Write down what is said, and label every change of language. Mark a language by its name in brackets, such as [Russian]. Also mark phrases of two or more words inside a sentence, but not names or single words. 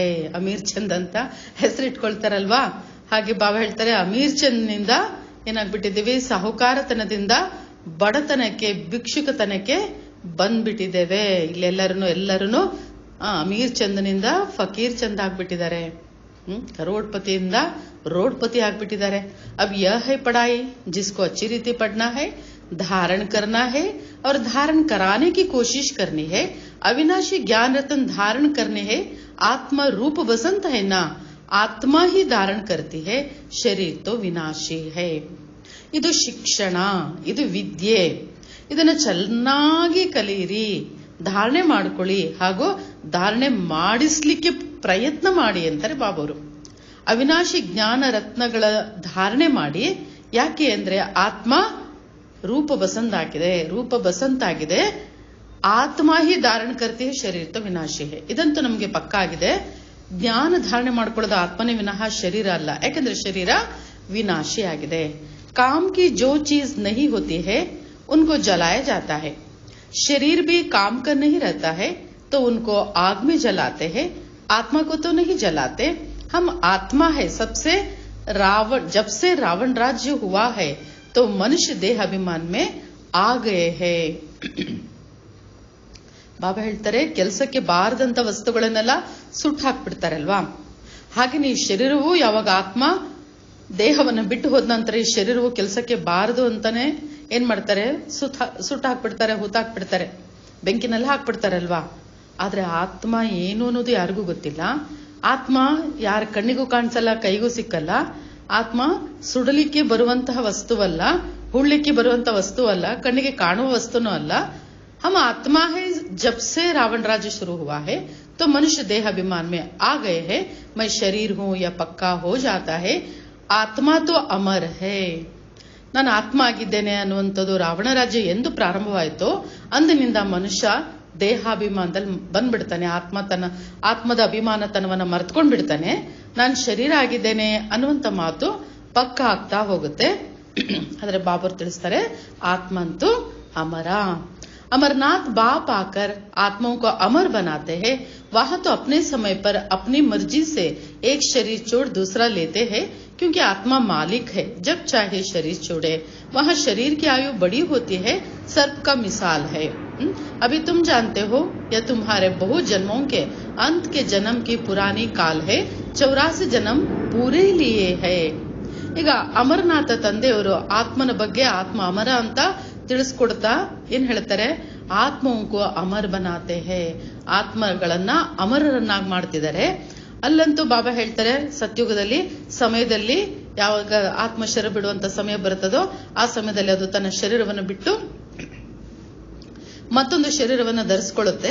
[Kannada] ಅಮೀರ್ ಚಂದ್ ಅಂತ ಹೆಸರಿಟ್ಕೊಳ್ತಾರಲ್ವಾ, ಹಾಗೆ ಬಾಬಾ ಹೇಳ್ತಾರೆ ಅಮೀರ್ ಚಂದ್ ನಿಂದ ಏನಾಗ್ಬಿಟ್ಟಿದ್ದೀವಿ, ಸಾಹುಕಾರತನದಿಂದ ಬಡತನಕ್ಕೆ, ಭಿಕ್ಷುಕತನಕ್ಕೆ ಬಂದ್ಬಿಟ್ಟಿದ್ದೇವೆ. ಇಲ್ಲೆಲ್ಲರೂ ಅಮೀರ್ ಚಂದ್ನಿಂದ ಫಕೀರ್ ಚಂದ್ ಆಗ್ಬಿಟ್ಟಿದ್ದಾರೆ. ಕರೋಡ್ಪತಿಯಿಂದ रोडपति ಆಗ್ಬಿಟ್ಟಿದ್ದಾರೆ. [Hindi] अब यह है पढ़ाई जिसको अच्छी रीति पढ़ना है, धारण करना है और धारण कराने की कोशिश करनी है. अविनाशी ज्ञान रत्न धारण करने है. आत्मा रूप बसंत है ना, आत्मा ही धारण करती है, शरीर तो विनाशी है. [Kannada] ಇದು ಶಿಕ್ಷಣ, ಇದು ವಿದ್ಯೆ. ಇದನ್ನು ಚೆನ್ನಾಗಿ ಕಲಿಯಿರಿ, ಧಾರಣೆ ಮಾಡ್ಕೊಳ್ಳಿ, ಹಾಗೂ ಧಾರಣೆ ಮಾಡಿಸ್ಲಿಕ್ಕೆ ಪ್ರಯತ್ನ ಮಾಡಿ ಅಂತಾರೆ ಬಾಬವರು. ಅವಿನಾಶಿ ಜ್ಞಾನ ರತ್ನಗಳ ಧಾರಣೆ ಮಾಡಿ. ಯಾಕೆ ಅಂದ್ರೆ ಆತ್ಮ ರೂಪ ಬಸಂತ ಆಗಿದೆ. [Hindi] आत्मा ही धारण करती है, शरीर तो विनाशी है. [Kannada] ಇದಂತೂ ನಮಗೆ ಪಕ್ಕ ಆಗಿದೆ. ಜ್ಞಾನ ಧಾರಣೆ ಮಾಡ್ಕೊಳ್ಳೋದು ಆತ್ಮನೇ ವಿನಃ ಶರೀರ ಅಲ್ಲ, ಯಾಕಂದ್ರೆ ಶರೀರ ವಿನಾಶಿ ಆಗಿದೆ. [Hindi] काम की जो चीज नहीं होती है उनको जलाया जाता है. शरीर भी काम का नहीं रहता है तो उनको आग में जलाते हैं. आत्मा को तो नहीं जलाते. हम आत्मा है. जब से रावण राज्य हुआ है तो मनुष्य देह अभिमान में आ गए हैं. [Kannada] ಬಾಬಾ ಹೇಳ್ತಾರೆ ಕೆಲಸಕ್ಕೆ ಬಾರದಂತ ವಸ್ತುಗಳನ್ನೆಲ್ಲ ಸುಟ್ಟು ಹಾಕ್ಬಿಡ್ತಾರಲ್ವಾ, ಹಾಗೆ ಈ ಶರೀರವು ಯಾವಾಗ ಆತ್ಮ ದೇಹವನ್ನು ಬಿಟ್ಟು ಹೋದ ನಂತರ ಈ ಶರೀರವು ಕೆಲಸಕ್ಕೆ ಬಾರದು ಅಂತಾನೆ ಏನ್ ಮಾಡ್ತಾರೆ, ಸುಟ್ಟು ಹಾಕ್ಬಿಡ್ತಾರೆ, ಹೂತಾಕ್ಬಿಡ್ತಾರೆ, ಬೆಂಕಿನಲ್ಲಿ ಹಾಕ್ಬಿಡ್ತಾರಲ್ವಾ. ಆದ್ರೆ ಆತ್ಮ ಏನು ಅನ್ನೋದು ಯಾರಿಗೂ ಗೊತ್ತಿಲ್ಲ. ಆತ್ಮ ಯಾರ ಕಣ್ಣಿಗೂ ಕಾಣಿಸಲ್ಲ, ಕೈಗೂ ಸಿಕ್ಕಲ್ಲ. ಆತ್ಮ ಸುಡಲಿಕ್ಕೆ ಬರುವಂತಹ ವಸ್ತುವಲ್ಲ, ಹುಳ್ಳಿಕ್ಕೆ ಬರುವಂತಹ ವಸ್ತುವಲ್ಲ, ಕಣ್ಣಿಗೆ ಕಾಣುವ ವಸ್ತುನೂ ಅಲ್ಲ. [Hindi] हम आत्मा है. जब से रावण राज्य शुरू हुआ है तो मनुष्य देह अभिमान में आ गए हैं. मैं शरीर हूं या पक्का हो जाता है. आत्मा तो अमर है. [Kannada] ನಾನು ಆತ್ಮ ಆಗಿದ್ದೇನೆ ಅನ್ನುವಂಥದ್ದು ರಾವಣ ರಾಜ್ಯ ಎಂದು ಪ್ರಾರಂಭವಾಯಿತು ಅಂದಿನಿಂದ ಮನುಷ್ಯ ದೇಹಾಭಿಮಾನದಲ್ಲಿ ಬಂದ್ಬಿಡ್ತಾನೆ. ಆತ್ಮದ ಅಭಿಮಾನತನವನ್ನ ಮರ್ತ್ಕೊಂಡ್ ಬಿಡ್ತಾನೆ. ನಾನು ಶರೀರ ಆಗಿದ್ದೇನೆ ಅನ್ನುವಂತ ಮಾತು ಪಕ್ಕ ಆಗ್ತಾ ಹೋಗುತ್ತೆ. ಆದ್ರೆ ಬಾಬರು ತಿಳಿಸ್ತಾರೆ ಆತ್ಮ ಅಂತೂ ಅಮರ. [Hindi] अमरनाथ बाप आकर आत्माओं को अमर बनाते हैं. वह तो अपने समय पर अपनी मर्जी से एक शरीर छोड़ दूसरा लेते हैं, क्योंकि आत्मा मालिक है. जब चाहे शरीर छोड़े. वहाँ शरीर की आयु बड़ी होती है, सर्प का मिसाल है. अभी तुम जानते हो या तुम्हारे बहुत जन्मों के अंत के जन्म की पुरानी काल है. 84 जन्म पूरे लिए है. [Kannada] ಈಗ ಅಮರನಾಥ ತಂದೆಯವರು ಆತ್ಮನ ಬಗ್ಗೆ ಆತ್ಮ ಅಮರ ಅಂತ ತಿಳಿಸ್ಕೊಡ್ತಾ ಏನ್ ಹೇಳ್ತಾರೆ, ಆತ್ಮಕ್ಕೂ [Hindi] अमर बनाते है. [Kannada] ಆತ್ಮಗಳನ್ನ ಅಮರರನ್ನಾಗಿ ಮಾಡ್ತಿದ್ದಾರೆ. ಅಲ್ಲಂತೂ ಬಾಬಾ ಹೇಳ್ತಾರೆ ಸತ್ಯುಗದಲ್ಲಿ ಸಮಯದಲ್ಲಿ ಯಾವಾಗ ಆತ್ಮ ಶರೀರ ಬಿಡುವಂತ ಸಮಯ ಬರುತ್ತದೋ ಆ ಸಮಯದಲ್ಲಿ ಅದು ತನ್ನ ಶರೀರವನ್ನು ಬಿಟ್ಟು ಮತ್ತೊಂದು ಶರೀರವನ್ನು ಧರಿಸ್ಕೊಳ್ಳುತ್ತೆ.